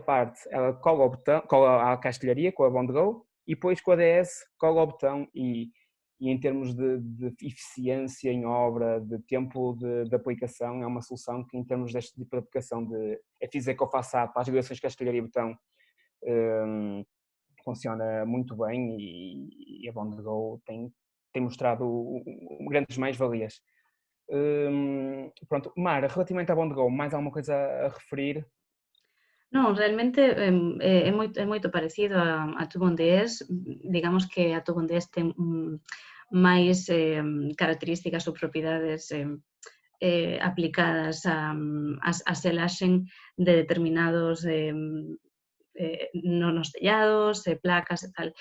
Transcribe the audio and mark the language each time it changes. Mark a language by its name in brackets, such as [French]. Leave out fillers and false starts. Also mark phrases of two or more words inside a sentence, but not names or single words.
[Portuguese] parte ela cola ao botão, cola à castelharia com a Bond-Go, e depois com a DS cola ao botão e em termos de eficiência em obra, de tempo de aplicação, é uma solução que, em termos deste tipo de aplicação de EFIS Ecofaçade para as ligações castelharia e botão, funciona muito bem e a Bond-Go tem mostrado grandes mais-valias. Pronto, Mara, relativamente à Bond-Go, mais alguma coisa a referir? [Galician] Non, realmente é moito parecido a Tubondes. Digamos que a Tubondes ten máis características ou propiedades aplicadas a selaxen de determinados nos tellados, placas e tal.